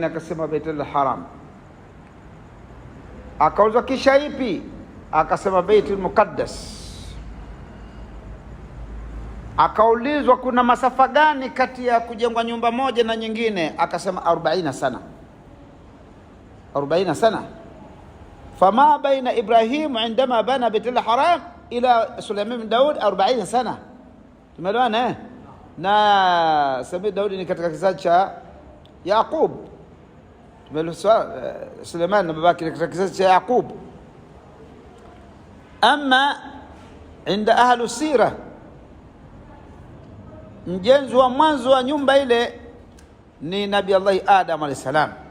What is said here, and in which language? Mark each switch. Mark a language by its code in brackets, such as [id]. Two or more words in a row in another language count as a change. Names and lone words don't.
[sw] Akasema Baitul Haram. Akaulizwa kisha ipi? Akasema Baitul Muqaddas. Akaulizwa kuna masafa gani kati ya kujengwa nyumba moja na nyingine? Akasema 40 sana. 40 sana. [ar] فما بين إبراهيم عندما بنى البيت الحرام إلى سليمان بن داود 40 سنة. [sw] Tumeelewana na Sabi Daudi ni katika kizazi cha Yaqub. Tumeelewa Sulaiman na babake katika kizazi cha Yaqub. [ar] أما عند أهل السير, [sw] mjenzi wa mwanzo wa nyumba ile ni Nabii Allah Adam [ar] عليه السلام.